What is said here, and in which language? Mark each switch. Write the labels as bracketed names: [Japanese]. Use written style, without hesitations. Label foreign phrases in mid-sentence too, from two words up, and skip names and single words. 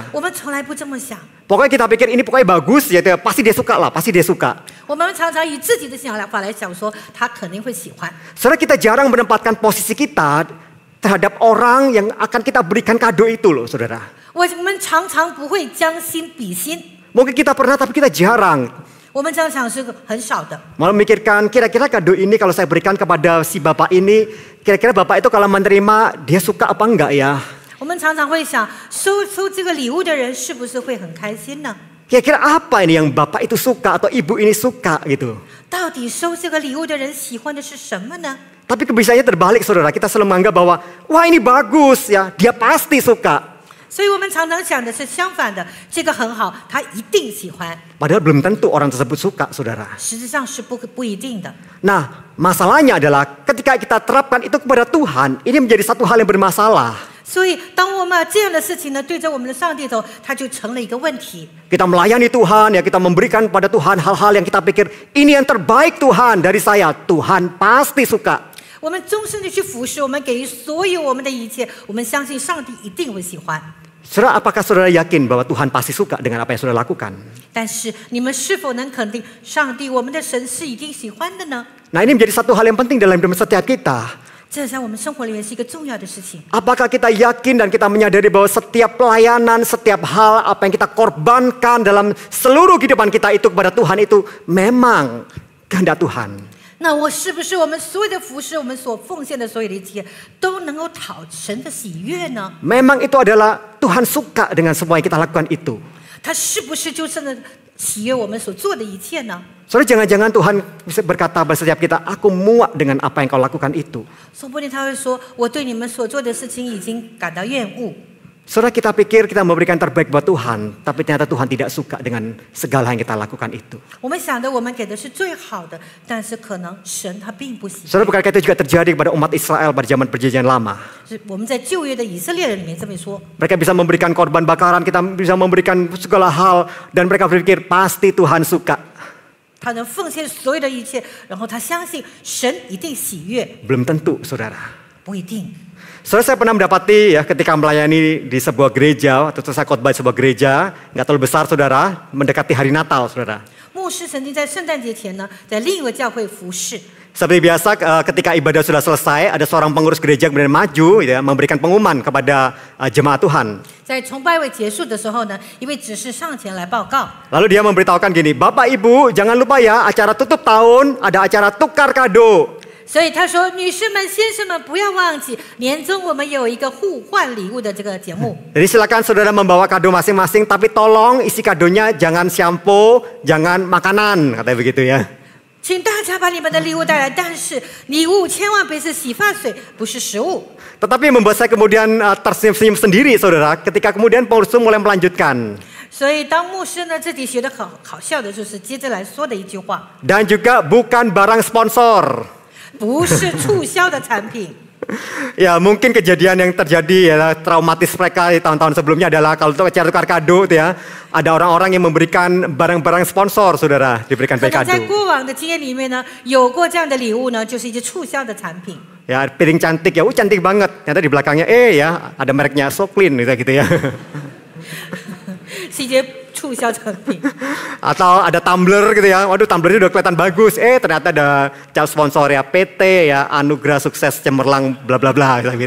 [Chinese] 我们从来不这么想， [Indonesian] Pokoknya kita pikir ini pokoknya bagus ya, pasti dia suka lah, pasti dia suka. [Chinese] 我们常常以自己的想法来想说他肯定会喜欢。 [Indonesian] Saudara, kita jarang menempatkan posisi kita terhadap orang yang akan kita berikan kado itu loh, saudara. [Chinese] 我们常常不会将心比心， [Indonesian] Mungkin kita pernah tapi kita jarang. [Chinese] 我们这样想是很少的。 [Indonesian] Malah memikirkan kira-kira kado ini kalau saya berikan kepada si bapak ini, kira-kira bapak itu kalau menerima dia suka apa enggak ya? [Chinese] 我们常常会想，收这个礼物的人是不是会很开心呢？ [Indonesian] Kira-kira apa ini yang bapak itu suka atau ibu ini suka gitu. [Chinese] 到底收这个礼物的人喜欢的是什么呢？ [Indonesian] Tapi kebiasaannya terbalik, saudara. Kita selalu menganggap bahwa wah ini bagus ya, dia pasti suka. [Chinese] 所以我们常常想的是相反的，这个很好，他一定喜欢。 [Indonesian] Padahal belum tentu orang tersebut suka, saudara. [Chinese] 实质上是不一定的。 [Indonesian] Nah, masalahnya adalah ketika kita terapkan itu kepada Tuhan, ini menjadi satu hal yang bermasalah. [Chinese] 所以，当我们把这样的事情呢对着我们的上帝头，它就成了一个问题。 [Indonesian] Kita melayani Tuhan, ya kita memberikan pada Tuhan hal-hal yang kita pikir ini yang terbaik Tuhan dari saya. Tuhan pasti suka. [Chinese] 我们终身的去服侍，我们给予所有我们的一切，我们相信上帝一定会喜欢。 [Indonesian] Saudara, apakah saudara yakin bahwa Tuhan pasti suka dengan apa yang saudara lakukan? [Chinese] 但是，你们是否能肯定上帝我们的神是一定喜欢的呢？ [Indonesian] Nah, ini menjadi satu hal yang penting dalam hidup setiap kita. [Chinese] 这在我们生活里面是一个重要的事情。 [Indonesian] Apakah kita yakin dan kita menyadari bahwa setiap pelayanan, setiap hal apa yang kita korbankan dalam seluruh kehidupan kita itu kepada Tuhan itu memang kehendak Tuhan. [Chinese] 那是不是我们所有的服事，我们所奉献的所有的一切，都能够讨神的喜悦呢？ [Indonesian] Memang itu adalah Tuhan suka dengan semua yang kita lakukan itu. [Chinese] 他是不是就真的喜悦我们所做的一切呢？ [Indonesian] Saudara, jangan-jangan Tuhan bisa berkata pada setiap kita, aku muak dengan apa yang kau lakukan itu. [Chinese] 说不定他会说，我对你们所做的事情已经感到厌恶。 [Indonesian] Saudara, kita pikir kita memberikan terbaik buat Tuhan, tapi ternyata Tuhan tidak suka dengan segala yang kita lakukan itu. [Chinese] 我们想的我们给的是最好的，但是可能神他并不喜 [Indonesian] Saudara, [Chinese] 欢。 [Indonesian] bukankah itu juga terjadi kepada umat Israel pada zaman perjanjian lama? [Chinese] 是我们在旧约的以色列人里面这么说， [Indonesian] Mereka bisa memberikan korban bakaran, kita bisa memberikan segala hal, dan mereka berpikir pasti Tuhan suka. [Chinese] 他能奉献所有的一切，然后他相信神一定喜悦， [Indonesian] Belum tentu, saudara. [Chinese] 不一定。 [Indonesian] Saudara, saya pernah mendapati ya ketika melayani di sebuah gereja atau saya khotbah di sebuah gereja, nggak terlalu besar, saudara, mendekati hari Natal, saudara. [Chinese] 牧师曾经在圣诞节前呢，在另一个教会服侍。 [Indonesian] Seperti biasa, ketika ibadah sudah selesai, ada seorang pengurus gereja kemudian maju, ya, memberikan pengumuman kepada jemaat Tuhan. [Chinese] 在崇拜会结束的时候呢，一位执事上前来报告， [Indonesian] Lalu dia memberitahukan gini, Bapak Ibu jangan lupa ya acara tutup tahun ada acara tukar kado. [Chinese] 所以他说：“女士们、先生们，不要忘记，年终我们有一个互换礼物的这个节目。 [Indonesian] Jadi silakan saudara membawa kado masing-masing, tapi tolong isi kadonya jangan shampoo, jangan makanan, katanya begitu ya. [Chinese] 请大家把你们的礼物带来，但是礼物千万别是洗发水，不是食物。” [Indonesian] Tetapi membuat saya kemudian tersenyum sendiri, saudara, ketika kemudian pengurus itu mulai melanjutkan. [Chinese] 所以当牧师呢，这里学的好笑的就是接着来说的一句话， [Indonesian] Dan juga bukan barang sponsor. [Chinese] 不是促销的产品。 [Indonesian] Ya mungkin kejadian yang terjadi ya traumatis mereka di tahun-tahun sebelumnya adalah kalau untuk acara tukar kado itu ya ada orang-orang yang memberikan barang-barang sponsor, saudara, diberikan [Chinese] 可 [Indonesian] sebagai [Chinese] 能在 [Indonesian] kado. [Chinese] 过往的经验里面呢，有过这样的礼物呢，就是一些促销的产品， [Indonesian] Ya piring cantik ya, cantik banget. Ternyata di belakangnya ya ada mereknya So Clean gitu ya. [Chinese] 是一些促销产品。 [Indonesian] Atau ada tumbler gitu ya. Waduh, tumblernya udah kelihatan bagus. Ternyata ada cap sponsor ya PT ya, Anugerah Sukses Cemerlang bla bla bla gitu.